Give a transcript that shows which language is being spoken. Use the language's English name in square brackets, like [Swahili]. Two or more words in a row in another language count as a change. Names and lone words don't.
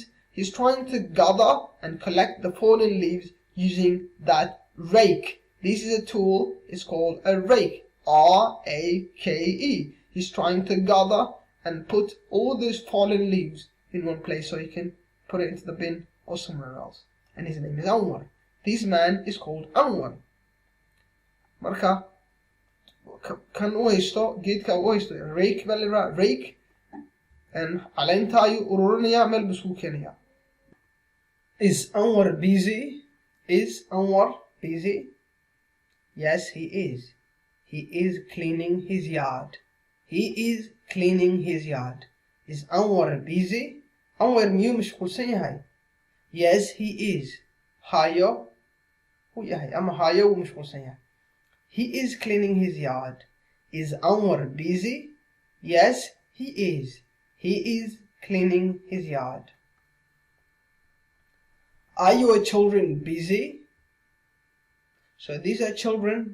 [English] He's trying to gather and collect the fallen leaves using that rake. This is a tool. It's called a rake. R-A-K-E. He's trying to gather and put all those fallen leaves in one place so he can put it into the bin or somewhere else. And his name is Anwar. This man is called Anwar. [Somali] Marka kan u haysto geedka u haysto rake baa la yidhaha rake and caleenta ayuu ururinaya meel buu isku keenaya. [English] Is Anwar busy? Is Anwar busy? Yes, he is. He is cleaning his yard. Is Anwar busy? [Somali] Anwar miyuu mashquulsan yahay? [English] Yes, he is. [Somali] Hayo wuu yahay ama hayo wuu mashquulsan yahay. [English] He is cleaning his yard. Is Anwar busy? Yes, he is. He is cleaning his yard. Are your children busy? So these are children.